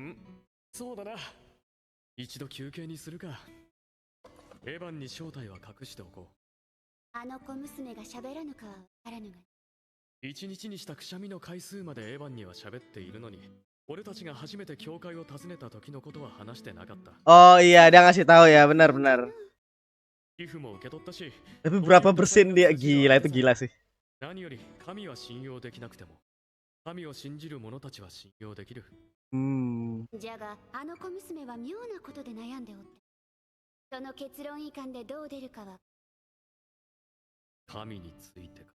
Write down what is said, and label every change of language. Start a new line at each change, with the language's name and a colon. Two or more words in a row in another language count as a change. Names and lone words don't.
Japanese: ん、そうだな。一度休憩にするか。エヴァンに正体は隠しておこう。あの小娘が喋らぬかはわからぬが。一日にしたくしゃみの回数までエヴァンには喋っているのに、 俺たちが初めて教会を訪ねた時のことは話してなかった。
Indonesian: Oh iya, dia ngasih tahu ya, benar-benar.
Japanese: 寄付も受け取ったし、
Indonesian: Tapi berapa persen dia? Gila, itu gila sih.
Japanese: 何より神は信用できなくても、神を信じる者たちは信用できる。じゃがあの小娘は妙なことで悩んでおって、その結論以下でどう出るかは。神についてか。